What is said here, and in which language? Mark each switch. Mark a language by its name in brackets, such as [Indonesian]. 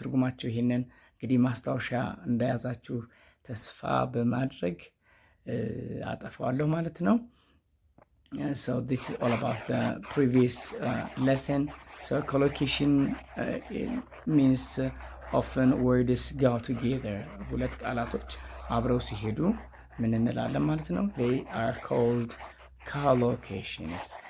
[Amharic] ትርጉማቸው ይሄንን እንግዲህ ማስታወሻ እንደያዛችሁ ተስፋ በማድረግ አጠፋዋለሁ ማለት ነው። [English] so this is all about the previous lesson. so collocation means often words go together. [Amharic] ሁለት ቃላቶች አብረው ሲሄዱ ምን እንላለን ማለት ነው? [English] they are called collocations.